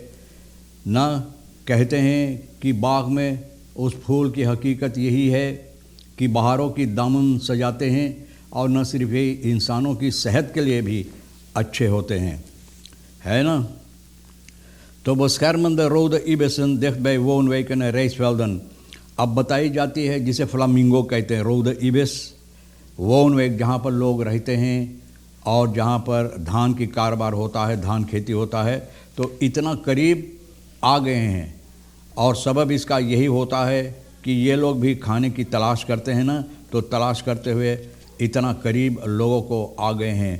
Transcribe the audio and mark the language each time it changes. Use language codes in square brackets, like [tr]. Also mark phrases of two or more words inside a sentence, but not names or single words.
[hns] ना कहते हैं कि बाग में उस फूल की हकीकत यही है कि बहारों की दामन सजाते हैं और न सिर्फ ये इंसानों की सेहत के लिए भी अच्छे होते हैं, है ना। [nl] तो beschermende rode ibissen dicht bij woonwijken en rijstvelden। [hns] अब बताई जाती है जिसे फ्लामिंगो कहते हैं, [nl] rode ibis, [hns] वोनवेक जहाँ पर लोग रहते हैं और जहाँ पर धान की कारोबार होता है, धान खेती होता है, तो इतना करीब आ गए हैं। और सबब इसका यही होता है कि ये लोग भी खाने की तलाश करते हैं ना, तो तलाश करते हुए इतना करीब लोगों को आ गए हैं।